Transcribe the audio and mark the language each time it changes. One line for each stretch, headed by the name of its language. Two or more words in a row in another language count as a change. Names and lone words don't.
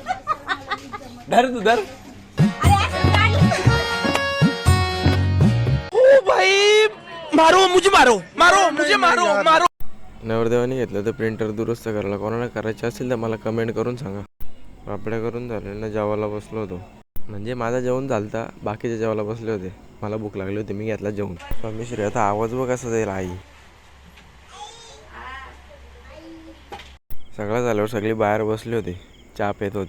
Marathi: धर तू धर.
Hindi: ओ भाई मारो मुझे मारो मारो मुझे मारो मारो.
Marathi: नवरदेवाने घेतलं तर प्रिंटर दुरुस्त करायला. कोणाला करायचे असेल तर मला कमेंट करून सांगा. पापड्या करून झालेल्या जेवायला बसलो होतो. म्हणजे माझा जेवण झालता, बाकीचे जेवायला बसले होते. मला भूक लागली होती, मी घेतला जेवण. स्वामी श्री आता आवाज बघ कसा जाईल. आई सगळं झाल्यावर सगळी बाहेर बसली होती, चहा पेत होती.